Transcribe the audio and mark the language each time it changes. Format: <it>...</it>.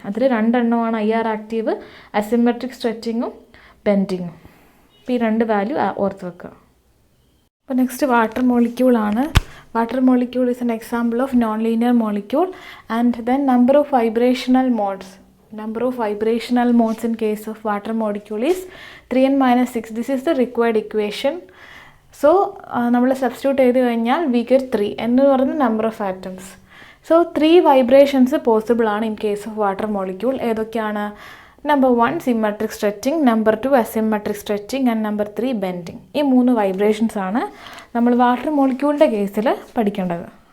<ml>അതിൽ 2 എണ്ണമാണ് IR active, asymmetric സ്ട്രെച്ചിങ്ങും ബെൻഡിങ്ങും. അപ്പോൾ ഈ 2 വാല്യൂ ഓർത്ത് വെക്കുക. അപ്പോൾ next water മോളിക്യൂളാണ്.</ml> <en>Water molecule is an example of non linear molecule. And then number of vibrational modes. Number of vibrational modes in case of water molecule is 3n minus 6. This is the required equation.</en> <ml>So നമ്മൾ substitute ചെയ്ത് കഴിഞ്ഞാൽ</ml> <en>we get 3</en> <ml>എന്ന് പറയുന്ന number of atoms. So 3 vibrations possible ആണ്</ml> <en>In case of water molecule.</en> <ml>ഏതൊക്കെയാണ്?</ml> <en>Number 1 symmetric stretching, number 2 asymmetric stretching and number 3 bending.</en> <ml>ഈ 3 vibrations ആണ് നമ്മൾ വാട്ടർ മോളിക്യൂളിൻ്റെ കേസിൽ പഠിക്കേണ്ടത്.</ml>